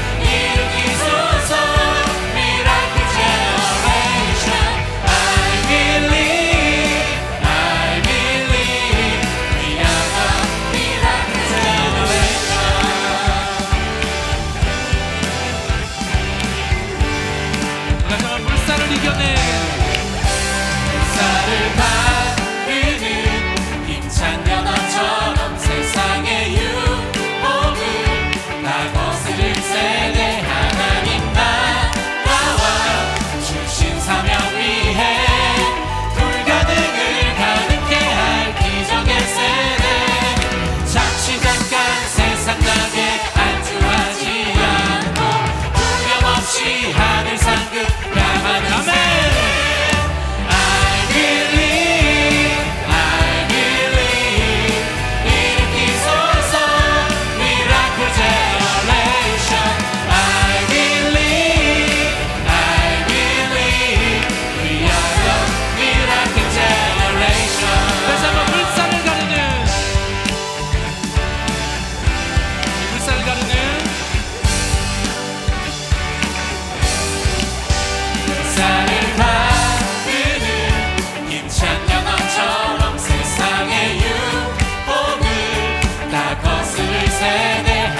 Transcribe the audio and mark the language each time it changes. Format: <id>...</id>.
<ko>일으키소서</ko> <en>miracle generation. I believe, I believe. We are the miracle generation.</en> <ko>다시 한번 물살을 이겨내 물살을 가르는 힘찬 연합처럼 세상의 유혹을 다 거스를 세대. 하나님 나라와 주신 사명 위해 불가능을 가능케 할 기적의 세대. 잠시 잠깐 세상 낙에 안주하지 않고 두려움 없이 하늘 상급 향하는 세대.</ko> <en>I believe, I believe.</en> <ko>일으키소서</ko> <en>miracle generation. I believe, I believe. We are the miracle generation.</en> <ko>다시 한번 물살을 가르는 물살을 가르는 물살을 가르는 힘찬 연합처럼 세상의 유혹을 다 거스를 세대.</ko>